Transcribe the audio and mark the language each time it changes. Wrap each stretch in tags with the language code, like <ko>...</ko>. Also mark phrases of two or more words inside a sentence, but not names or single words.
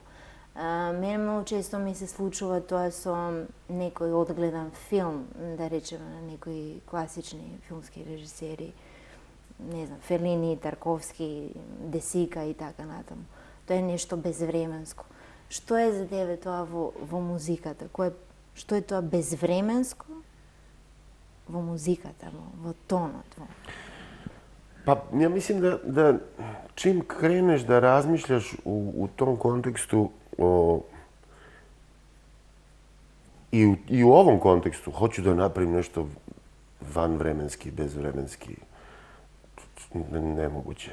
<mk>Мене многу често ми се случува тоа со некој одгледан филм, да речеме на некои класични филмски режисери, не знам, Фелини, Тарковски, Десика и така натаму. Тоа е нешто безвременско. Што е за тебе тоа во музиката? Што е тоа безвременско во музиката, во тонот?</mk> <sr>Pa, ja mislim da čim kreneš da razmišljaš u tom kontekstu i u ovom kontekstu, hoću da napravim nešto vanvremenski, bezvremenski, nemoguće.</sr>